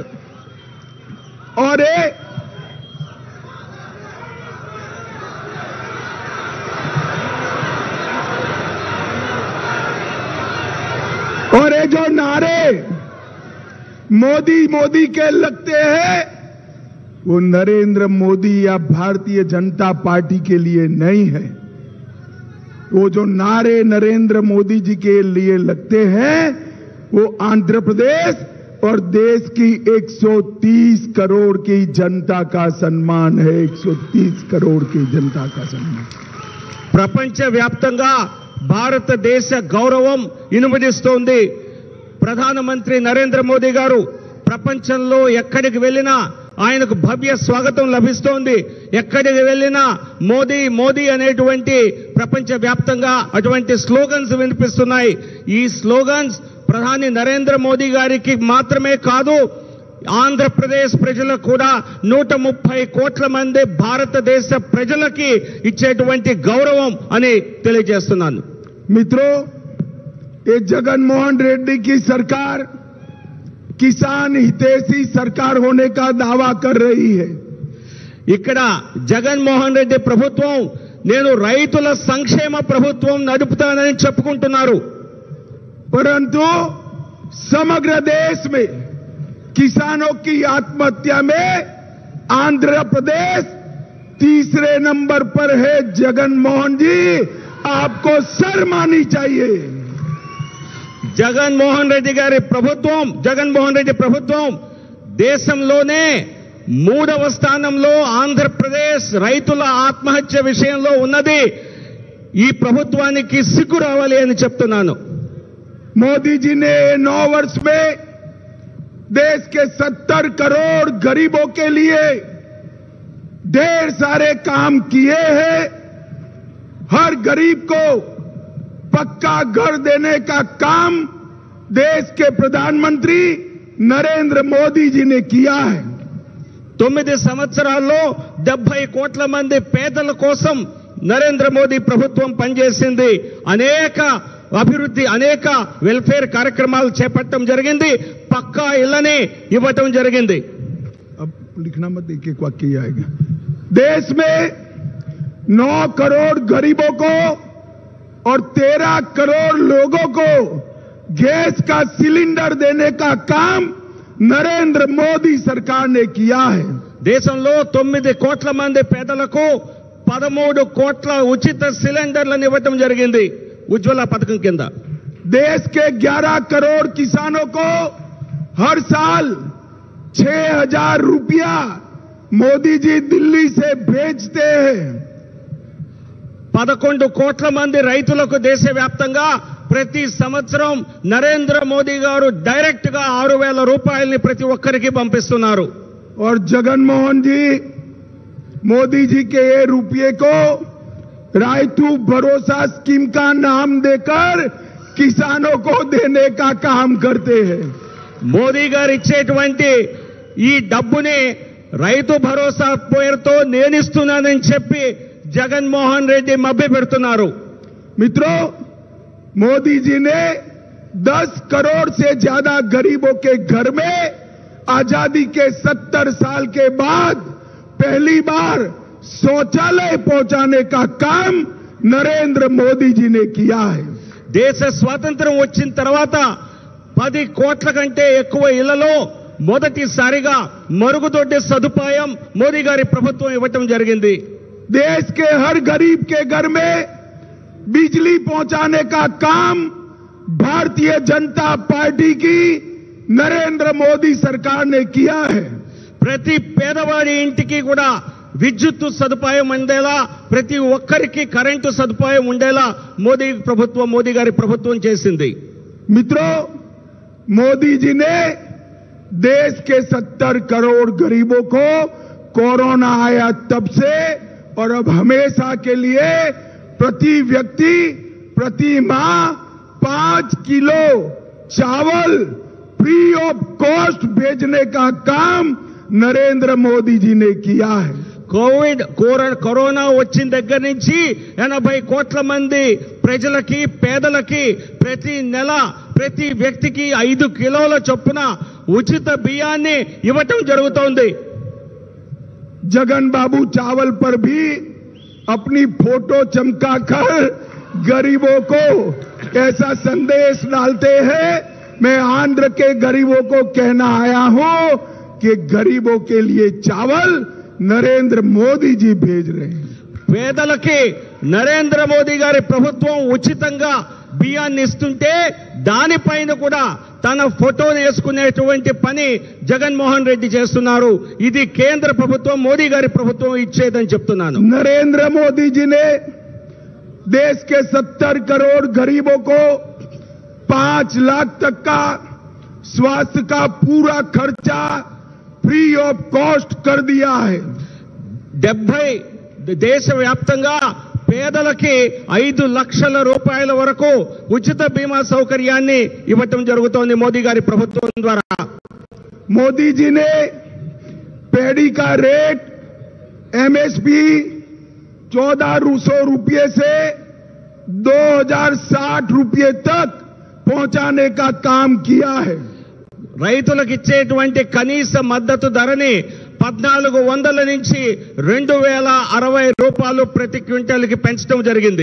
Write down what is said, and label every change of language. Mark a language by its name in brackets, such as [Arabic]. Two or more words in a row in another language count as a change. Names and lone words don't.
[Hindi] और ये जो नारे मोदी मोदी के लगते हैं, वो नरेंद्र मोदी या भारतीय जनता पार्टी के लिए नहीं है। वो जो नारे नरेंद्र मोदी जी के लिए लगते हैं, वो आंध्र प्रदेश और देश की 130 करोड़ की जनता का सम्मान है। 130 करोड़ की जनता का सम्मान। [Telugu] ప్రపంచ వ్యాప్తంగా భారతదేశ గౌరవం ఇనుమడిస్తోంది. ప్రధానమంత్రి నరేంద్ర మోదీ గారు ప్రపంచంలో ఎక్కడికి వెళ్ళినా ఆయనకు భవ్య స్వాగతం లభిస్తోంది. ఎక్కడికి వెళ్ళినా మోదీ మోదీ అనేటువంటి ప్రపంచ వ్యాప్తంగా అటువంటి స్లోగన్స్ వినిపిస్తున్నాయి. ఈ స్లోగన్స్ ప్రధాని నరేంద్ర మోదీ గారికి మాత్రమే కాదు, ఆంధ్రప్రదేశ్ ప్రజలకు కూడా 130 కోట్ల మంది భారతదేశ ప్రజలకి ఇచ్చేటువంటి గౌరవం అని తెలియజేస్తున్నాను. [Hindi] मित्रों, ये जगनमोहन रेड्डी की सरकार किसान हितैषी सरकार होने का दावा कर रही है. [Telugu] ఇక్కడ జగన్మోహన్ రెడ్డి ప్రభుత్వం నేను రైతుల సంక్షేమ ప్రభుత్వం నడుపుతానని చెప్పుకుంటున్నారు. [Hindi] परंतु समग्र देश में किसानों की आत्महत्या में आंध्र प्रदेश तीसरे नंबर पर है. जगनमोहन जी, आपको शर्म आनी चाहिए. [Telugu] జగన్మోహన్ రెడ్డి ప్రభుత్వం దేశంలోనే 3వ స్థానంలో ఆంధ్రప్రదేశ్ రైతుల ఆత్మహత్య విషయంలో ఉన్నది. ఈ ప్రభుత్వానికి సిగ్గు రావాలి అని చెప్తున్నాను. [Hindi] मोदी जी ने 9 वर्ष में देश के 70 करोड़ गरीबों के लिए ढेर सारे काम किए हैं. हर गरीब को पक्का घर देने का काम देश के प्रधानमंत्री नरेंद्र मोदी जी ने किया है. [Telugu] 9 సంవత్సరాల్లో 70 కోట్ల మంది పేదల కోసం నరేంద్ర మోదీ ప్రభుత్వం పనిచేసింది. అనేక అభివృద్ధి, అనేక వెల్ఫేర్ కార్యక్రమాలు చేపట్టడం జరిగింది. పక్కా ఇళ్లని ఇవ్వటం జరిగింది. [Hindi] अब लिखना मत, एक वाक्य आएगा. देश में 9 करोड़ गरीबों को और 13 करोड़ लोगों को गैस का सिलेंडर देने का काम नरेंद्र मोदी सरकार ने किया है। [Telugu] దేశంలో 9 కోట్ల మంది పేదలకు 13 కోట్ల ఉచిత సిలిండర్లను ఇవ్వటం జరిగింది ఉజ్వల పథకం కింద। [Hindi] देश के 11 करोड़ किसानों को हर साल 6,000 रुपया मोदी जी दिल्ली से भेजते हैं। [Telugu] 11 కోట్ల మంది రైతులకు దేశవ్యాప్తంగా ప్రతి సంవత్సరం నరేంద్ర మోదీ గారు డైరెక్ట్ గా 6,000 రూపాయల్ని ప్రతి ఒక్కరికి పంపిస్తున్నారు। [Hindi] और जगनमोहन जी मोदी जी के ये रुपये को रायतू भरोसा स्कीम का नाम देकर किसानों को देने का काम करते हैं। [Telugu] మోదీ గారు ఇచ్చేటువంటి ఈ డబ్బుని రైతు భరోసా పేరుతో నేనిస్తున్నానని చెప్పి జగన్మోహన్ రెడ్డి మభ్యపెడుతున్నారు। [Hindi] मित्रों, मोदी जी ने 10 करोड़ से ज्यादा गरीबों के घर में आजादी के 70 साल के बाद पहली बार शौचालय पहुंचाने का काम नरेंद्र मोदी जी ने किया है। [Telugu] దేశ స్వాతంత్ర్యం వచ్చిన తర్వాత 10 కోట్ల కంటే ఎక్కువ ఇళ్లలో మొదటిసారిగా మరుగుదొడ్డి సదుపాయం మోదీ గారి ప్రభుత్వం ఇవ్వటం జరిగింది। [Hindi] देश के हर गरीब के घर में बिजली पहुंचाने का काम भारतीय जनता पार्टी की नरेंद्र मोदी सरकार ने किया है। [Telugu] ప్రతి పేదవాడి ఇంటికి కూడా విద్యుత్ సదుపాయం ఉండేలా ప్రతి ఒక్కరికి కరెంటు సదుపాయం ఉండేలా మోదీ గారి ప్రభుత్వం చేసింది। [Hindi] मित्रों, मोदी जी ने देश के 70 करोड़ गरीबों को कोरोना आया तब से और अब हमेशा के लिए प्रति व्यक्ति प्रति माह 5 किलो चावल [English] free of cost [Hindi] भेजने का काम नरेंद्र मोदी जी ने किया है। [Telugu] కరోనా వచ్చిన దగ్గర నుంచి 80 కోట్ల మంది ప్రజలకి పేదలకి ప్రతి నెల ప్రతి వ్యక్తికి 5 కిలోల చొప్పున ఉచిత బియ్యాన్ని ఇవ్వటం జరుగుతోంది। [Hindi] जगन बाबू चावल पर भी अपनी फोटो चमकाकर गरीबों को ऐसा संदेश डालते हैं। मैं आंध्र के गरीबों को कहना आया हूं कि गरीबों के लिए चावल नरेंद्र मोदी जी भेज रहे हैं। [Telugu] పేదలకి నరేంద్ర మోదీ గారి ప్రభుత్వం ఉచితంగా బియ్యాన్ని ఇస్తుంటే దానిపైన కూడా తన ఫోటోను వేసుకునేటువంటి పని జగన్మోహన్ రెడ్డి చేస్తున్నారు। ఇది కేంద్ర ప్రభుత్వం మోదీ గారి ప్రభుత్వం ఇచ్చేదని చెప్తున్నాను। [Hindi] नरेंद्र मोदी जी ने देश के 70 करोड़ गरीबों को 5 लाख तक का स्वास्थ्य का पूरा खर्चा [English] free of cost [Hindi] कर दिया है। [Telugu] 70 దేశవ్యాప్తంగా పేదలకి 5 లక్షల రూపాయల వరకు ఉచిత బీమా సౌకర్యాన్ని ఇవ్వటం జరుగుతోంది మోదీ గారి ప్రభుత్వం ద్వారా। [Hindi] मोदी जी ने पैडी का रेट एमएसपी 1400 रुपये से 2060 रुपये तक पहुंचाने का काम किया है। [Telugu] రైతులకు ఇచ్చేటువంటి కనీస మద్దతు ధరని 1400 నుంచి 2060 రూపాయలు ప్రతి క్వింటాల్కి పెంచడం జరిగింది।